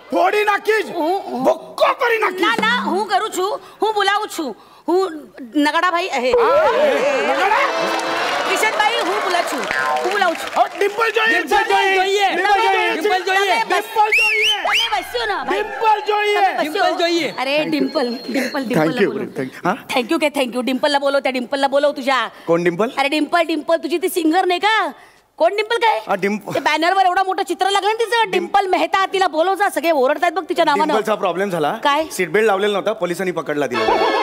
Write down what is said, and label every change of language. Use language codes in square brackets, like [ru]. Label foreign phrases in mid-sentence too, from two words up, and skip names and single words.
[gu] તોડી નાખીશ, ભૂક્કો કરી નાખીશ. ના ના, હું કરું છું, હું બોલાવું છું. હું નગાડાભાઈ કિશનભાઈ, હું બોલાવું છું, હું બોલાવું છું. ડિમ્પલ જોઈએ. ડિમ્પલ જોઈએ. ડિમ્પલ જોઈએ. ડિમ્પલ જોઈએ. તમે બસ્યો ના ભાઈ. ડિમ્પલ જોઈએ. ડિમ્પल જોઈએ. [mr] अरे डिम्पल डिम्पल थँक्यू डिम्पल हा. थँक्यू काय थँक्यू. डिम्पलला बोलव, त्या डिम्पलला बोलव तुझ्या. कोण डिम्पल? अरे डिम्पल डिम्पल तुझी ती सिंगर नाही का? कोण डिम्पल काय? ते बॅनरवर एवढा मोठं चित्र लागलं ना तिचं, डिम्पल मेहता. तिला बोलव जा, सगळे ओरडतायत बघ तिच्या नावानं. डिम्पलचा प्रॉब्लेम झाला. काय? [en] seat belt [mr] लावलेला नव्हता, पोलिसांनी पकडला दिला.